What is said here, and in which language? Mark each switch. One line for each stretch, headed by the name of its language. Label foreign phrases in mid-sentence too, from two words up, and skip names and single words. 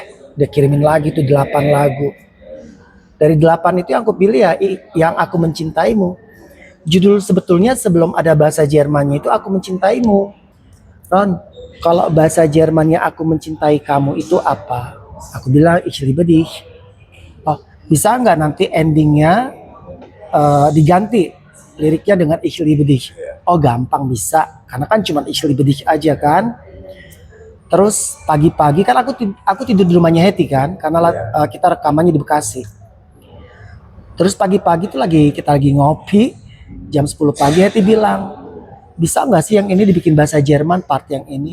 Indonesian: Dia kirimin lagi tuh 8 lagu. Dari 8 itu yang aku pilih ya yang aku mencintaimu. Judul sebetulnya sebelum ada bahasa Jermannya itu aku mencintaimu. Ron, kalau bahasa Jermannya aku mencintai kamu itu apa? Aku bilang
German: ich liebe dich.
Indonesian: Oh, bisa nggak nanti endingnya diganti liriknya dengan
German: ich liebe dich?
Indonesian: Oh gampang bisa, karena kan cuma
German: ich liebe dich
Indonesian: aja kan. Terus pagi-pagi kan aku tidur di rumahnya Hetty kan, karena kita rekamannya di Bekasi. Terus pagi-pagi tuh kita lagi ngopi, jam 10 pagi Hetty bilang, bisa nggak sih yang ini dibikin bahasa Jerman part yang ini?